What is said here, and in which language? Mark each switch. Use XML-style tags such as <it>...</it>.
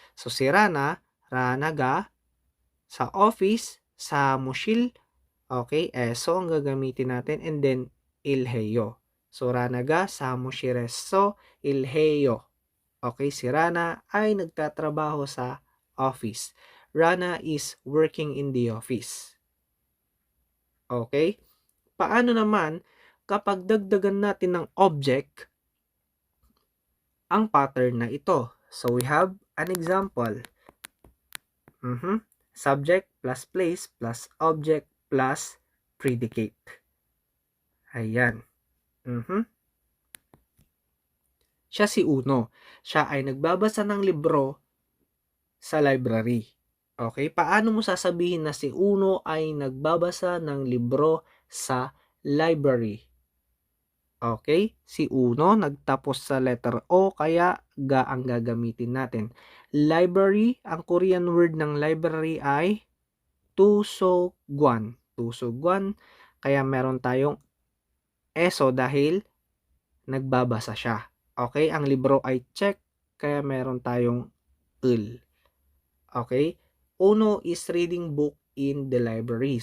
<tl>So, si Rana, Ranaga, sa office, sa mushil, okay, eso ang gagamitin natin, and then ilheyo.</tl> <ko>So, Ranaga, sa mushireso, ilheyo.</ko> <tl>Okay, si Rana ay nagtatrabaho sa office.</tl> <en>Rana is working in the office. Okay?</en> <tl>Paano naman kapag dagdagan natin ng object ang pattern na ito?</tl> <en>So, we have an example. Subject plus place plus object plus predicate. Ayan.</en> <tl>Siya si Uno. Siya ay nagbabasa ng libro sa library. Okay? Paano mo sasabihin na si Uno ay nagbabasa ng libro sa library? Okay? Si Uno nagtapos sa letter O, kaya ga ang gagamitin natin. Library, ang Korean word ng library ay tusogwan. Tusogwan, kaya meron tayong eso dahil nagbabasa siya. Okay? Ang libro ay check, kaya meron tayong ul. Okay?</tl> <en>Uno is reading book in the library.</en>